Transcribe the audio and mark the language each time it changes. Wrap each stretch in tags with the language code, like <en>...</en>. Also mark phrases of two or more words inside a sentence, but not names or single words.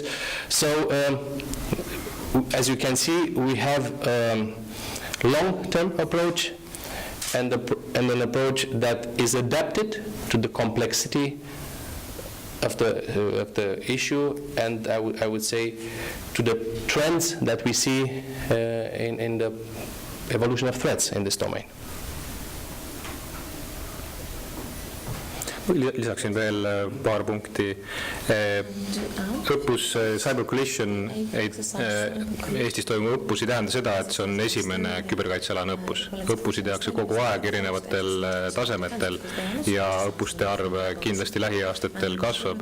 <en>So as you can see, we have long-term approach and an approach that is adapted to the complexity of the issue, and I would say to the trends that we see in the evolution of threats in this domain.</en> <et>Lisaksin veel paar punkti. Õppus Cyber Coalition Eestis toimuv õppus ei tähenda seda, et see on esimene küberkaitsealane õppus. Õppusi tehakse kogu aeg erinevatel tasemetel ja õppuste arv kindlasti lähiaastatel kasvab.</et>